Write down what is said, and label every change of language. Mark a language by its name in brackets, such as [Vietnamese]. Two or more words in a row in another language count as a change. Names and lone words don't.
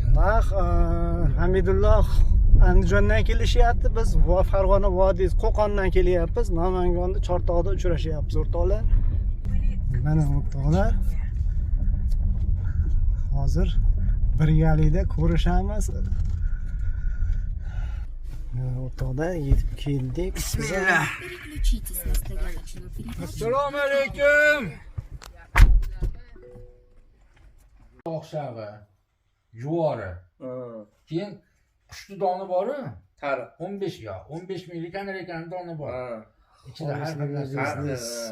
[Uzbek] Bax, Hamidulloh Andijondan kelishyapti, biz Farg'ona vodiysi Qo'qondan kelyapmiz, Namangonda Chortoqda uchrashyapmiz o'rtoqlar. Mana o'rtoqlar. Hozir birgalikda ko'rishamiz. O'rtoqlar yetib keldik. Bismillah. [Russian] Переключитесь на стояночную передачу. [Uzbek] Assalomu alaykum. O'xshag'i. Juvori. Keyin qushni doni bor-ku? Tariq. 15 yo, 15 minglik ekan doni bor. Ichida har bir Biznes narsa.